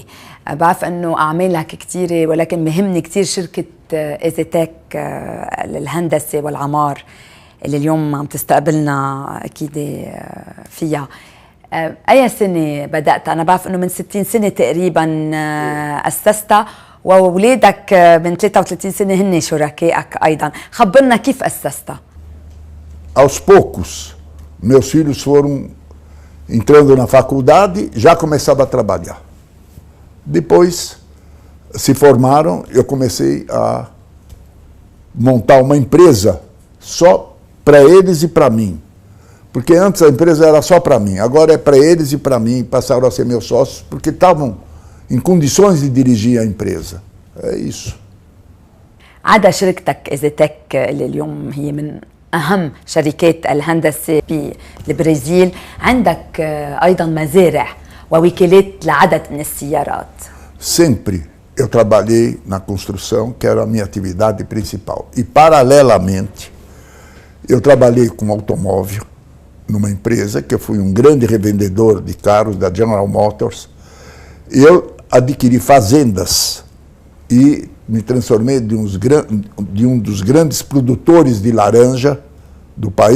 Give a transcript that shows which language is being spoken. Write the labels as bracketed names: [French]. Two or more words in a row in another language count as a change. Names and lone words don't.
[Arabic] بعرف أنه أعمالك كثيرة، ولكن مهمني كثير شركة إيزيتك للهندسة والعمار اللي اليوم عم تستقبلنا أكيد فيها. أي سنة بدأت؟ أنا بعرف أنه من 60 سنة تقريبا أسستها، وأولادك من 33 سنة هن شركائك أيضا. خبرنا كيف أسستها. [Portuguese] Aos poucos, meus filhos foram entrando na faculdade, já começavam a trabalhar. Depois, se formaram, eu comecei a montar uma empresa só para eles e para mim. Porque antes a empresa era só para mim, agora é para eles e para mim, passaram a ser meus sócios, porque estavam em condições de dirigir a empresa. É isso. [Arabic] عدا شركتك إيزيتك اللي اليوم هي من أهم شركات الهندسة بالبرازيل، عندك أيضا مزارع ووكالات لعدد من السيارات. [Portuguese] Sempre eu trabalhei na construção, que era a minha atividade principal. E, paralelamente, eu trabalhei com automóvel numa empresa, que eu fui um grande revendedor de carros da General Motors. Eu adquiri fazendas e me transformei de um dos grandes produtores de laranja do país.